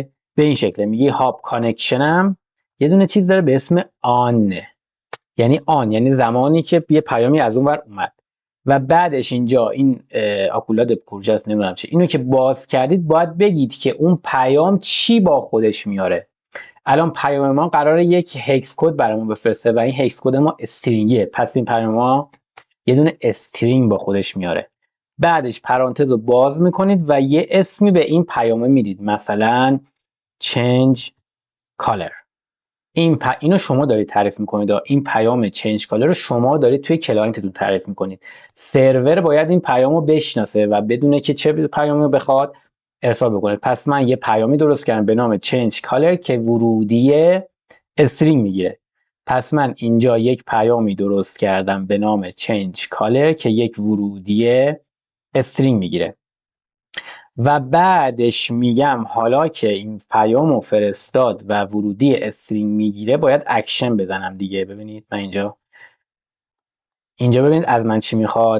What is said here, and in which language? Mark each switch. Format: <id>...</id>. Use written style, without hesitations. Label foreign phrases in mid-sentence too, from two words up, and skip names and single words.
<fa>به این شکله میگی</fa> <en>hub connection</en> <fa>یه دونه چیز داره به اسم آن، یعنی آن یعنی زمانی که یه پیامی از اون ور اومد، و بعدش اینجا این آکولاد کورجاست نمیدونم چه، اینو که باز کردید باید بگید که اون پیام چی با خودش میاره. الان پیام ما قراره یک</fa> <en>hex code</en> <fa>برامون بفرسته و این</fa> <en>hex code</en> <fa>ما استرینگه، پس این پیام ما یه دونه استرینگ با خودش میاره. بعدش پرانتز رو باز میکنید و یه اسمی به این پیامه میدید، مثلا</fa> <en>change color.</en> <fa>اینو شما دارید تعریف میکنید، این پیام</fa> <en>change color</en> <fa>رو شما دارید توی کلاینتتون تعریف میکنید. سرور باید این پیامو بشناسه و بدونه که چه پیامی بخواد ارسال بکنه. پس من یه پیامی درست کردم به نام</fa> <en>change color</en> <fa>که ورودی استرینگ میگیره. پس من اینجا یک پیامی درست کردم به نام</fa> <en>change color</en> <fa>که یک ورودی استرینگ میگیره، و بعدش میگم حالا که این پیامو فرستاد و ورودی استرینگ میگیره باید اکشن بزنم دیگه. ببینید من اینجا ببینید از من چی میخواد.</fa>